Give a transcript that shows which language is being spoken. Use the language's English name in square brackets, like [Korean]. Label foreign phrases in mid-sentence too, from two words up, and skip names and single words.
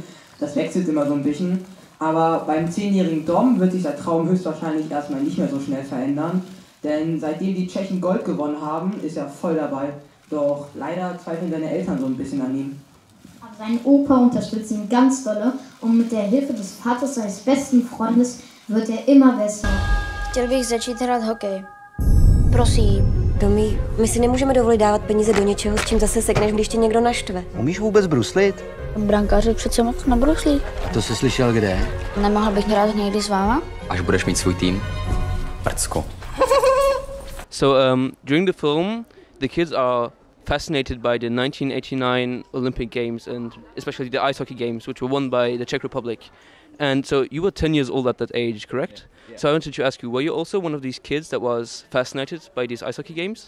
[German] Das wechselt immer so ein bisschen. Aber beim 10-jährigen Dom wird sich der Traum höchstwahrscheinlich erstmal nicht mehr so schnell verändern. Denn seitdem die Tschechen Gold gewonnen haben, ist er voll dabei. Doch leider zweifeln seine Eltern so ein bisschen an ihm. Aber sein Opa unterstützt ihn ganz dolle und mit der Hilfe des Vaters seines besten Freundes wird er immer besser. [Czech] Chtěl bych začít hrát hokej. Prosím. Domi, my si nemůžeme dovolit dávat peníze do něčeho, s čím zase sekneš, když tě někdo naštve. Umíš vůbec bruslit? Brankáři přece moc nebruslí. A to jsi slyšel kde? Nemohl bych hrát někdy s váma? Až budeš mít svůj tým. Prcko. [English] So during the film, the kids are fascinated by the 1989 Olympic Games and especially the ice hockey games, which were won by the Czech Republic. And so you were 10 years old at that age, correct? Yeah. So I wanted to ask you, were you also one of these kids that was fascinated by these ice hockey games?